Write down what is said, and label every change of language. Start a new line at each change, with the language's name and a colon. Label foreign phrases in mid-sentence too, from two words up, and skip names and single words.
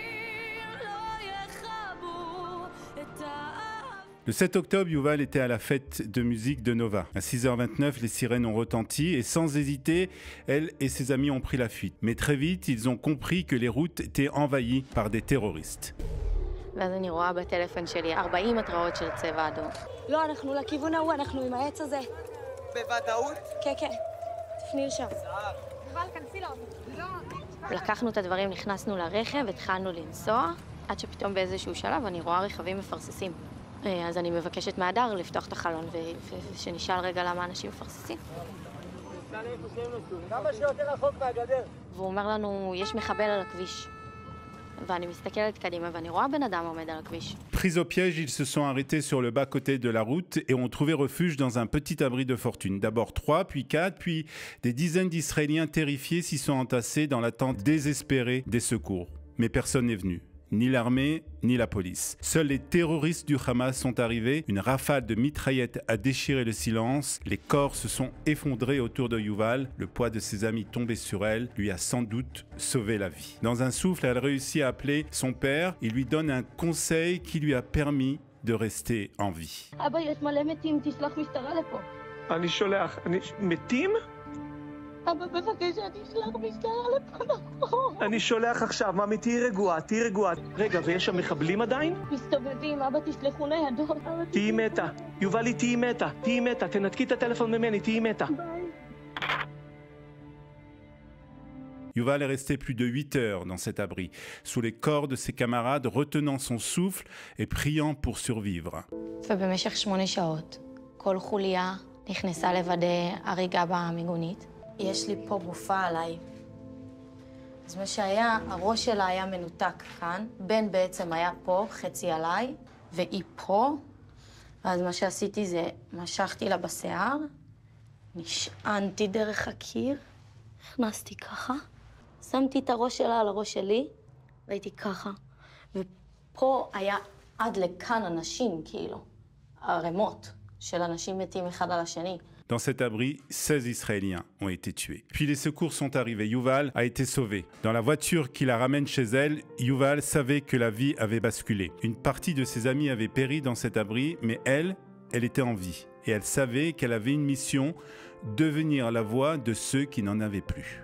French: Le 7 octobre, Yuval était à la fête de musique de Nova. À 6h29, les sirènes ont retenti et sans hésiter, elle et ses amis ont pris la fuite. Mais très vite, ils ont compris que les routes étaient envahies par des terroristes.
Hebrew: ואז אני רואה בטלפון שלי 40 התראות של צבע אדום. לא, אנחנו לכיוון ההוא, אנחנו עם העץ הזה. בוודאות? כן, כן. תפני לשם. יובל, כנסי לאוטו. לקחנו את הדברים, נכנסנו לרכב, התחלנו לנסוע, עד שפתאום באיזשהו שלב אני רואה רכבים מפרססים. אז אני מבקשת מהדר לפתוח את החלון ושנשאל רגע למה אנשים מפרססים. כמה שיותר רחוק מהגדר. והוא אומר לנו, יש מחבל על הכביש.
French: Pris au piège, ils se sont arrêtés sur le bas-côté de la route et ont trouvé refuge dans un petit abri de fortune. D'abord 3, puis 4, puis des dizaines d'Israéliens terrifiés s'y sont entassés dans l'attente désespérée des secours. Mais personne n'est venu. Ni l'armée, ni la police. Seuls les terroristes du Hamas sont arrivés. Une rafale de mitraillettes a déchiré le silence. Les corps se sont effondrés autour de Yuval. Le poids de ses amis tombé sur elle lui a sans doute sauvé la vie. Dans un souffle, elle réussit à appeler son père. Il lui donne un conseil qui lui a permis de rester en vie.
Hebrew: אבא, בבקשה, תשלח משטרה לפה. אני שולח עכשיו, ממי, תהיי רגועה, תהיי רגועה. רגע, ויש שם מחבלים עדיין? מסתובבים, אבא, תשלחו ניידות. תהיי מתה. יובלי, תהיי מתה, תהיי מתה. תנתקי את הטלפון ממני, תהיי מתה.
French: Yuval est resté plus de 8 heures dans cet abri, sous les corps de ses camarades, retenant son souffle et priant pour survivre.
Hebrew: ובמשך 8 שעות, כל חוליה נכנסה לוודא הריגה במיגונית. יש לי פה גופה עליי. אז מה שהיה, הראש שלה היה מנותק כאן, בן בעצם היה פה, חצי עליי, והיא פה. ואז מה שעשיתי זה, משכתי לה בשיער, נשענתי דרך הקיר, הכנסתי ככה, שמתי את הראש שלה על הראש שלי, והייתי ככה. ופה היה עד לכאן אנשים, כאילו, ערימות של אנשים מתים אחד על השני.
French: Dans cet abri, 16 Israéliens ont été tués. Puis les secours sont arrivés. Yuval a été sauvé. Dans la voiture qui la ramène chez elle, Yuval savait que la vie avait basculé. Une partie de ses amis avait péri dans cet abri, mais elle était en vie. Et elle savait qu'elle avait une mission, devenir la voix de ceux qui n'en avaient plus.